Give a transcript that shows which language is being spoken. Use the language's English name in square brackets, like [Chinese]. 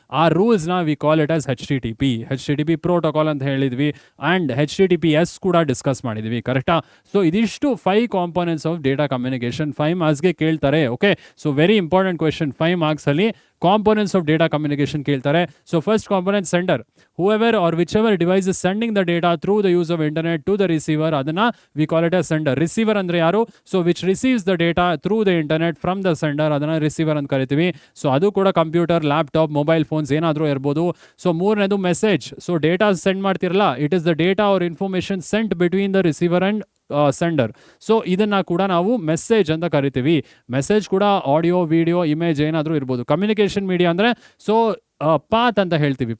[English] ಆ ರೂಲ್ಸ್ನ we call it as HTTP protocol [Kannada] ಅಂತ ಹೇಳಿದ್ವಿ. ಆ್ಯಂಡ್ HTTPS ಕೂಡ ಡಿಸ್ಕಸ್ ಮಾಡಿದ್ವಿ, ಕರೆಕ್ಟಾ? ಸೊ ಇದಿಷ್ಟು 5 ಕಾಂಪೊನೆಂಟ್ಸ್ ಆಫ್ ಡೇಟಾ ಕಮ್ಯುನಿಕೇಷನ್. 5 ಮಾರ್ಕ್ಸ್ಗೆ ಕೇಳ್ತಾರೆ. Okay, [English] So very important question. [Kannada] 5 marks ಅಲ್ಲಿ ಕಾಂಪೊನೆಂಟ್ಸ್ ಆಫ್ ಡೇಟಾ ಕಮ್ಯುನಿಕೇಷನ್ ಕೇಳ್ತಾರೆ. [English] So first component sender. whoever or whichever device is sending the data through the use of internet to the receiver, [Kannada] adana [English] we call it as sender. Receiver [Kannada] andre yaru? [English] So which receives the data through the internet from the sender, [Kannada] adana receiver ant karitivi. So adu kuda computer, laptop, mobile phones enadru irbodu. So ಮೂರನೇದು message. [English] so data send [Kannada] ಮಾಡ್ತಿರಲ್ಲ, [English] It is the data or information sent between the receiver and sender. [Kannada] So ಇದನ್ನ ಕೂಡ ನಾವು message ಅಂತ ಕರಿತೀವಿ. Message ಕೂಡ audio, video, image ಏನಾದರೂ ಇರ್ಬೋದು. ಕಮ್ಯುನಿಕೇಷನ್ ಮೀಡಿಯಾ ಅಂದರೆ ಸೊ ಪಾತ್ ಅಂತ ಹೇಳ್ತೀವಿ.